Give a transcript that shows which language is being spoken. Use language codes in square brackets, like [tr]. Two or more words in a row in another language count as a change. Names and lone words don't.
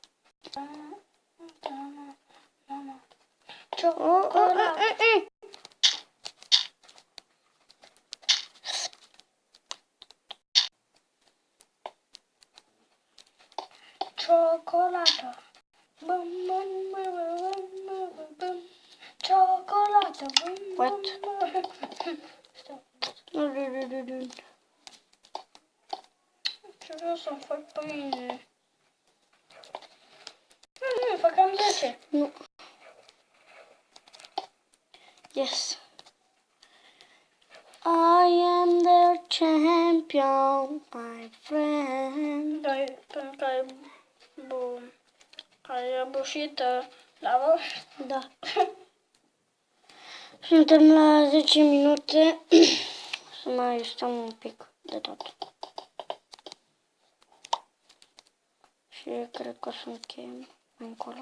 [ro] Ciocolată. Ciocolată. Bum, bum, bum, bum, bum, bum. Ciocolată. Bum, What? bum, bum. Ce vreau să fac pâine? Nu, făceam 10. Nu. Yes. [en] I am the champion, my friend. [ro] Pentru că ai obosit la Da. Suntem la 10 minute. Să mai stăm un pic de tot. Și cred că o să încheiem încolo.